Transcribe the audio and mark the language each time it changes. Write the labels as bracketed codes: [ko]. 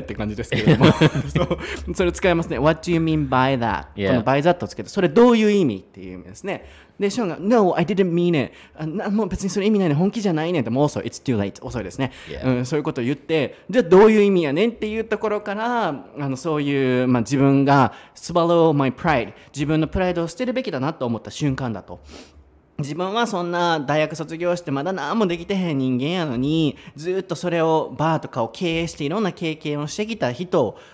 [ja] って感じですけれどもそれ使いますね。 [en] What do you mean by that? [ja] この by that をつけて、それどういう意味っていう意味ですね。でショーンが [en] No, I didn't mean it. [ja] もう別にそれ意味ないね、本気じゃないねんって、もう遅い、 [en] It's too late. [ja] 遅いですね、そういうことを言って、じゃあどういう意味やねんっていうところから、そういう、自分が [en] swallow my pride、 [ja] 自分のプライドを捨てるべきだなと思った瞬間だと。自分はそんな大学卒業してまだ何もできてへん人間やのに、ずっとそれをバーとかを経営していろんな経験をしてきた人